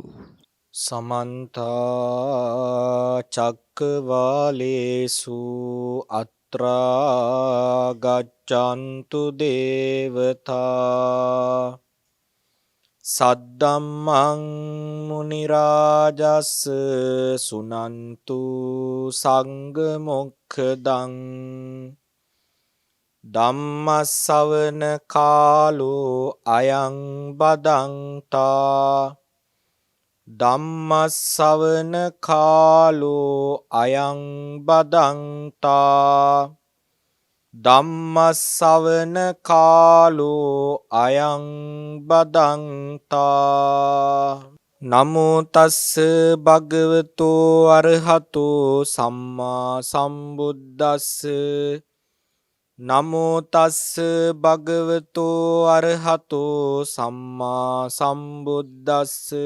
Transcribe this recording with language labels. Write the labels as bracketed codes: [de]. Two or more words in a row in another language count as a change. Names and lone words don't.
[pi] සමන්ත චක්කවාලේසු අත්‍රා ගච්ඡන්තු දේවතා සද්දම්මං මුනි රාජස් සුනන්තු සංඝ මොක්ඛදං ධම්මස්සවන කාලෝ අයං බදන්තා ධම්මස්සවන කාලෝ අයං බදන්තා ධම්මස්සවන කාලෝ අයං බදන්තා නමෝ තස්ස භගවතෝ අරහතෝ සම්මා සම්බුද්දස්ස නමෝ තස්ස භගවතෝ අරහතෝ සම්මා සම්බුද්දස්ස